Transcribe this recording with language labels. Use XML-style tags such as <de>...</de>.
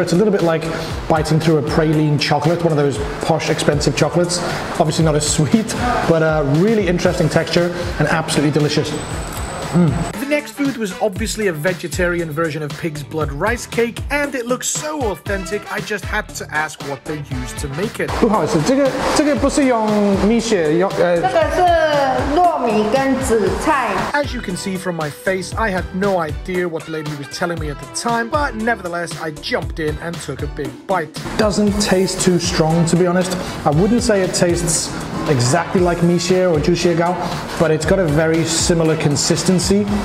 <en>It's a little bit like biting through a praline chocolate, one of those posh, expensive chocolates. Obviously not as sweet, but a really interesting texture and absolutely delicious. The next food was obviously a vegetarian version of pig's blood rice cake, and it looks so authentic, I just had to ask what they used to make it.</en> <zh>不好意思，这个不是用米血，用这个是糯米跟紫菜。</zh> <en>As you can see from my face, I had no idea what the lady was telling me at the time, but nevertheless, I jumped in and took a big bite. Doesn't taste too strong, to be honest. I wouldn't say it tastes exactly like mixie or juxiegao, but it's got a very similar consistency.</en>